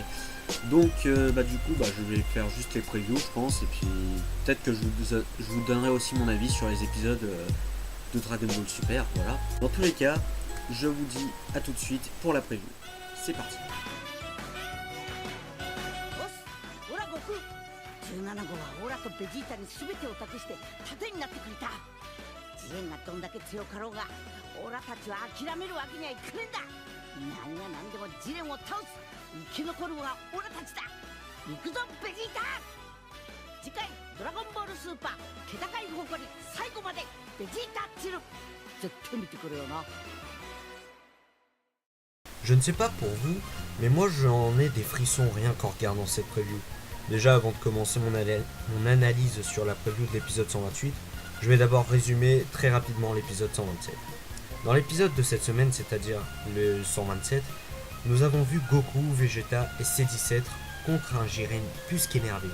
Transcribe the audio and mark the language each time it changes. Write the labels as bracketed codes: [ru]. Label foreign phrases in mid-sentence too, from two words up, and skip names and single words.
[fr] Donc, je vais faire juste les previews, je pense, et puis peut-être que je vous donnerai aussi mon avis sur les épisodes de Dragon Ball Super, voilà. Dans tous les cas, je vous dis à tout de suite pour la preview. C'est parti. [ja] 17 号はオラとベジータに全てを託して盾になってくれた。ジエンがどんだけ強かろうがオラたちは諦めるわけにはいかねえんだ。何が何でもジレンを倒す。生き残るのがオラたちだ。行くぞベジータ。次回ドラゴンボールスーパー気高い誇り最後までベジータチル絶対見てくれよな。 [fr] Je ne sais pas pour vous, mais moi j'en ai des frissons rien qu'en regardant cette preview. Déjà avant de commencer mon analyse sur la preview de l'épisode 128, je vais d'abord résumer très rapidement l'épisode 127. Dans l'épisode de cette semaine, c'est-à-dire le 127, nous avons vu Goku, Vegeta et C17 contre un Jiren plus qu'énervé.